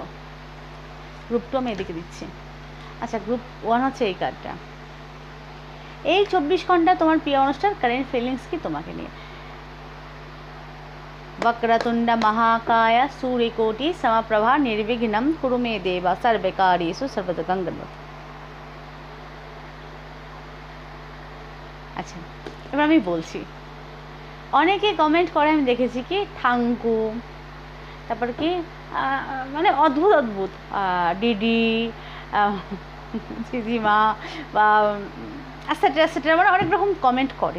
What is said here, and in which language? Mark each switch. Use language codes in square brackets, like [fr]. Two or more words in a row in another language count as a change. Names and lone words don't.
[bn] গ্রুপ 2 আমি এদিকে দিচ্ছি। আচ্ছা, গ্রুপ 1 হচ্ছে এই কার্ডটা। এই 24 ঘন্টা তোমার প্রিয় অনুষ্ঠান কারেন্ট ফিলিংস কি তোমাকে নিয়ে। [sa] वक्रतुंड महाकाय सूर्यकोटि समप्रभा निर्विघ्नं कुरु मे देव सर्वकार्येषु सर्वदा गणपति। [bn] আচ্ছা, এবার আমি বলছি। অনেকে কমেন্ট করে আমি দেখেছি কি থাঙ্কু, তারপর কি মানে অদ্ভুত অদ্ভুত ডিডি দিদিমা বা [en] etcetera etcetera, [bn] মানে অনেক রকম কমেন্ট করে।